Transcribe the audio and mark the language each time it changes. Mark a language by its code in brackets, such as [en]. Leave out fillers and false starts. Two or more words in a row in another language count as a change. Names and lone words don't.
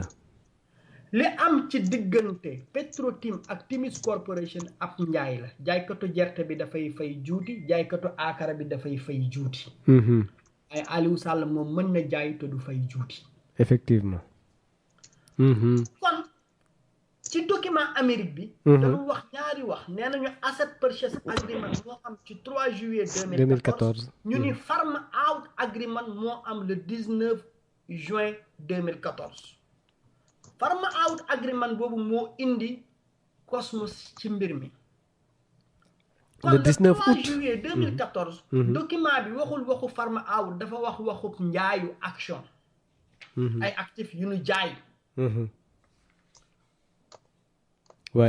[wo] li am ci diggante Petrotim ak Timis Corporation ab njaay la jaaykatu gerte bi dafay fay juuti jaaykatu akara bi dafay fay juuti ay Aliou Sall moom mën na jaay te du fay juuti effectivement kon ci document Amérique bi dañu wax ñaari wax nee nañu [en] asset purchase agreement [wo] moo am ci 3 juillet 2014 ñu ni [en] farm out agreement [wo] moo am [fr] le 19 juin 2014 [en] farm out agreement [wo] boobu moo indi Cosmos ci mbir mi kon le 19 3 août juillet 2014 document bi waxul waxu [en] farm out [wo] dafa wax waxu njaayu action ay actifs yu ñu jaay waay